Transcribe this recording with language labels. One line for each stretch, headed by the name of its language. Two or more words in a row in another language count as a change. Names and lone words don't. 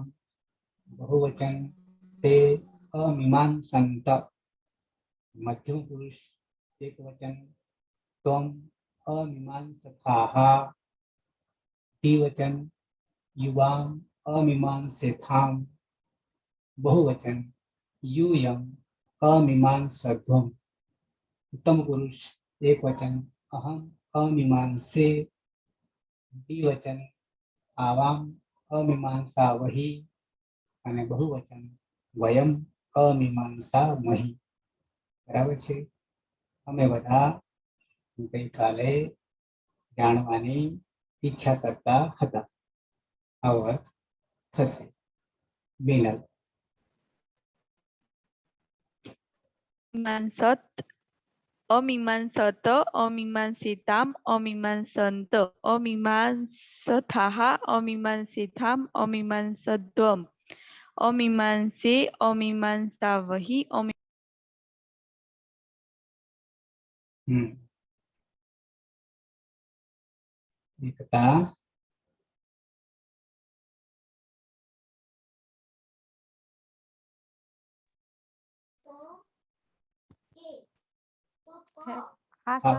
Gujarati: બહુવચન
Sanskrit: તે અમીમાંસંત,
Gujarati: મધ્યમ પુરુષ એક વચન
Sanskrit: ત્વમ અમીમાંસથાઃ, દ્વિવચન યુવામ અમીમાંસેથામ, બહુવચન यूयम अमीमांसध्वम, उत्तम पुरुष एक वचन अहम अमीमांसे, द्विवचन आवाम अमीमांसा वही
Gujarati: અને બહુવચન
Sanskrit: વયમ અમીમાંસા મહી.
Gujarati: બરાબર છે. અમે બધા ગઈકાલે જાણવાની ઈચ્છા કરતા હતા. આવો અર્થ થશે. બિનલ
Sanskrit: मीमांसत, अमीमांसत, अमीमांसिताम, अमीमांसन्त, अमीमांसथाः, अमीमांसिताम, अमीमांसध्वम, अमीमांसे, अमीमांसावहि,
Gujarati: એકતા હા સર